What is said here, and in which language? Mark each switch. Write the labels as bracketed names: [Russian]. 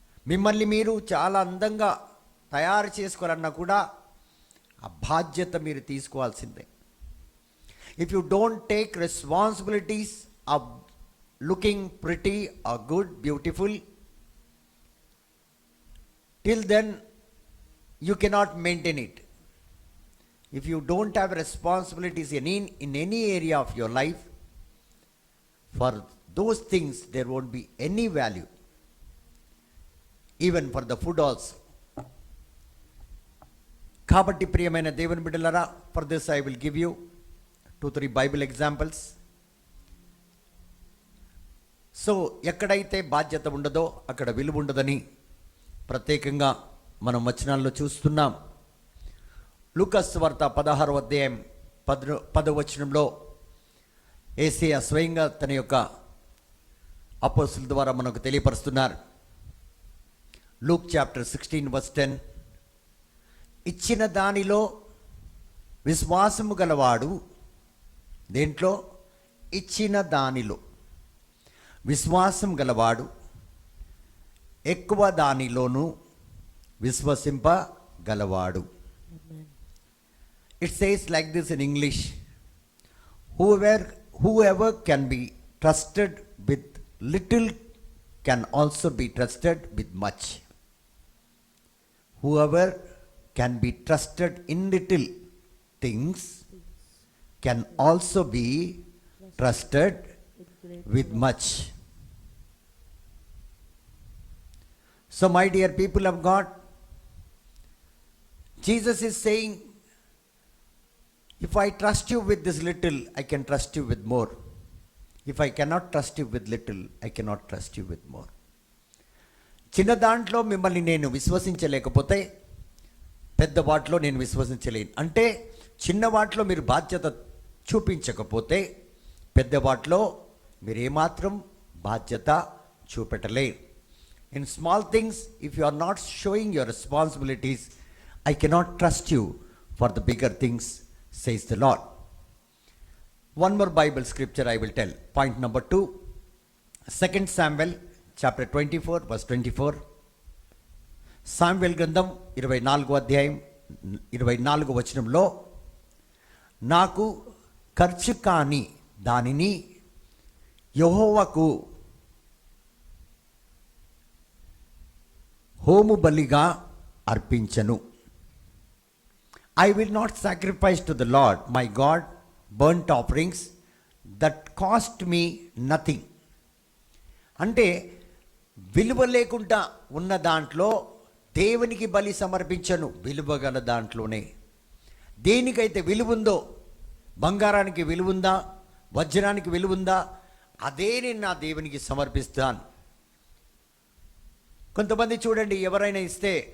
[Telugu] మిమ్మల్ని మీరు చాలా అందంగా తయారు చేసుకోవాలన్నా కూడా ఆ బాధ్యత మీరు తీసుకోవాల్సిందే. [English] If you don't take responsibilities of looking pretty or good, beautiful, till then you cannot maintain it. If you don't have responsibilities in any area of your life, for those things there won't be any value, even for the food also. [Telugu] కాబట్టి ప్రియమైన దేవుని బిడ్డలారా, [English] for this I will give you 2-3 Bible examples. [Telugu] So ఎక్కడైతే బాధ్యత ఉండదో అక్కడ విలువ ఉండదని ప్రత్యేకంగా మనం వచనాల్లో చూస్తున్నాం. లూకాసు వార్త 16వ అధ్యాయం 10వ వచనంలో యేసయ్య స్వయంగా తన యొక్క అపోస్తుల ద్వారా మనకు తెలియపరుస్తున్నారు. [English] Luke chapter 16 verse 10, [Telugu] ఇచ్చిన దానిలో విశ్వాసము గలవాడు, దేంట్లో? ఇచ్చిన దానిలో విశ్వాసం గలవాడు ఎక్కువ దానిలోనూ విశ్వసింపగలవాడు. [English] It says like this in English, whoever can be trusted with little can also be trusted with much. Whoever can be trusted in little things can also be trusted with much. So my dear people of God, Jesus is saying, if I trust you with this little, I can trust you with more. If I cannot trust you with little, I cannot trust you with more. [Telugu] చిన్న దాంట్లో మిమ్మల్ని నేను విశ్వసించలేకపోతే పెద్ద వాటిలో నేను విశ్వసించలేను. అంటే చిన్న వాటిలో మీరు బాధ్యత చూపించకపోతే పెద్ద వాటిలో మీరు ఏమాత్రం బాధ్యత చూపెట్టలేరు. [English] In small things, if you are not showing your responsibilities, I cannot trust you for the bigger things, says the Lord. One more Bible scripture I will tell. Point number 2, 2 Samuel chapter 24 verse 24. [Telugu] సామ్యుయేలు గ్రంథం 24వ అధ్యాయం 24వ వచనంలో, నాకు ఖర్చు కాని దానిని యెహోవాకు home బలిగా అర్పించను. [English] I will not sacrifice to the Lord my God burnt offerings that cost me nothing. [Telugu] అంటే విలువ లేకుండా ఉన్న దాంట్లో దేవునికి బలి సమర్పించను. విలువ గల దాంట్లోనే దేనికైతే విలువ ఉందో, బంగారానికి విలువ ఉందా, వజ్రానికి విలువ ఉందా, అదే నేను నా దేవునికి సమర్పిస్తాను. కొంతమంది చూడండి, ఎవరైనా ఇస్తే